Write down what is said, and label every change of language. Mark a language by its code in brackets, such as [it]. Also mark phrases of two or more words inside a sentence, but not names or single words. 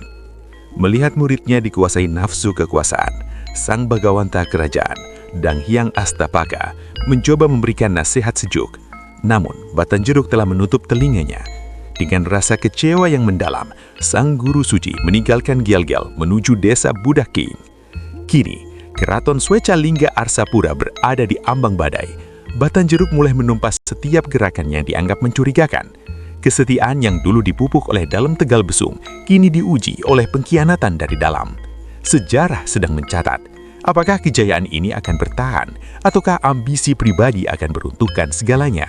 [id] Melihat muridnya dikuasai nafsu kekuasaan, sang bagawanta kerajaan, Dang Hyang Astapaka, mencoba memberikan nasihat sejuk. Namun, Batanjuruk telah menutup telinganya. Dengan rasa kecewa yang mendalam, sang guru suci meninggalkan Gelgel menuju desa Budaking. Kini, Keraton Sueca Lingga Arsapura berada di ambang badai. Batanjuruk mulai menumpas setiap gerakan yang dianggap mencurigakan. Kesetiaan yang dulu dipupuk oleh Dalem Tegal Besung, kini diuji oleh pengkhianatan dari dalam. Sejarah sedang mencatat, apakah kejayaan ini akan bertahan, ataukah ambisi pribadi akan meruntuhkan segalanya?